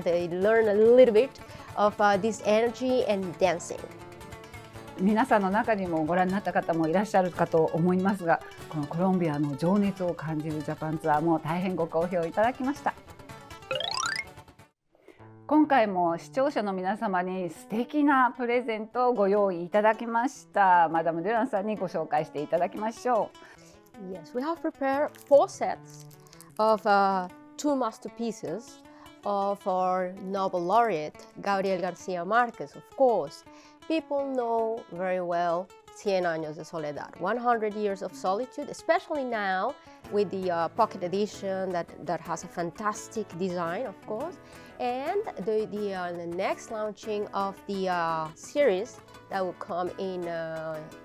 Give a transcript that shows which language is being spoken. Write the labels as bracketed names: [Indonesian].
[English] They learn a little bit of this energy and dancing. [Japanese] 皆さんの中にもご覧になった方もいらっしゃるかと思いますが、このコロンビアの情熱を感じるジャパンツアーも大変ご好評いただきました。今回も視聴者の皆様に素敵なプレゼントをご用意いただきました。マダム・デュランさんにご紹介していただきましょう。 [English] Yes, we have prepared 4 sets of 2 masterpieces of our Nobel laureate, Gabriel Garcia Marquez, of course. People know very well Cien Años de Soledad, 100 Years of Solitude, especially now with the pocket edition that has a fantastic design, of course, and the next launching of the series that will come in the